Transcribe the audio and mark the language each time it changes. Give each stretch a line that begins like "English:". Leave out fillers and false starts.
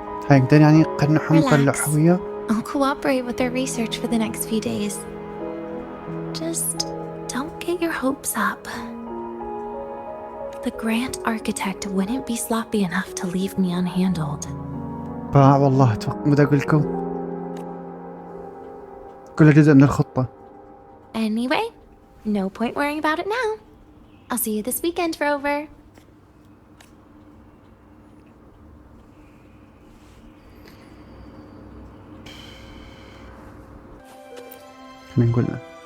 Arabic: هيقدر يعني يقنعهم يقلعوا وياه.
English: I'll cooperate with their research for the next few days. Just don't get your hopes up. The Grant architect wouldn't be sloppy enough to leave me unhandled.
Arabic: والله بدي أقول لكم كله جزء من الخطة.
English: Anyway, no point worrying about it now. I'll see you this weekend, Rover.
Arabic: خلينا نقول له.